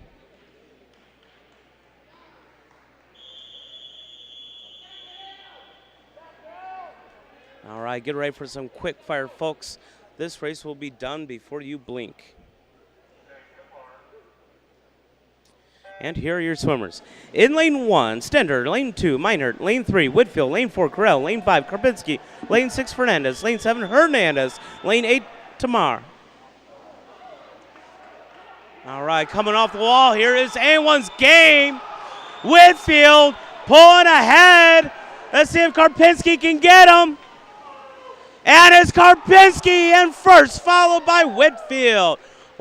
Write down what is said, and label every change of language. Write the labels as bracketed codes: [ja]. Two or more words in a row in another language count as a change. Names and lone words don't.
[en] All right, get ready for some quick fire, folks. This race will be done before you blink. And here are your swimmers. In lane 1, Stender. Lane 2, Meinert. Lane 3, Whitfield. Lane 4, Carell. Lane 5, Karpinski. Lane 6, Fernandez. Lane 7, Hernandez. Lane 8, Tamar. All right, coming off the wall, here is anyone's game. Whitfield pulling ahead. Let's see if Karpinski can get him. And it's Karpinski in first, followed by Whitfield.